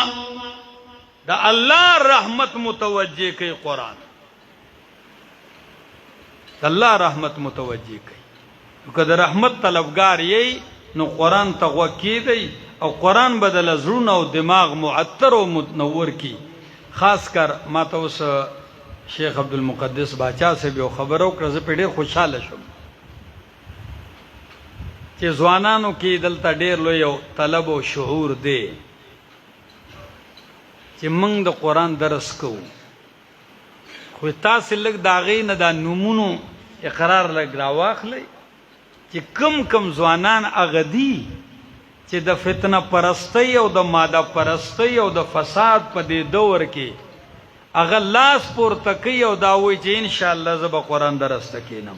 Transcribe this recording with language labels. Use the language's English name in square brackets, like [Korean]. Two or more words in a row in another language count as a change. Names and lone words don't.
[Pashto] دا الله رحمت متوجه کوي قرآن، الله رحمت متوجه کوي. که د رحمت طلبګار یې نو قرآن ته غوږ کیدئ، او قرآن به د زړونو او دماغ معطر او متنور کی. خاص کر ما ته اوس شیخ عبدالمقدس باچا صاحب یو خبره وکړه، زه پرې ډېر خوشحاله شوم چې ځوانانو کې دلته ډېر لوی یو طلب او شعور دی چې موږ د قرآن درس کوو، خو تاسې لږ د هغې نه دا نومونو اقرار لږ راواخلئ چې کم کم ځوانان هغه دي چې د فتنه پرستۍ او د ماده پرستۍ او د فساد په دې دور کې هغه لاس پورته کوي او دا وایي چې انشاءالله زه به قرآن درس ته کښېنم.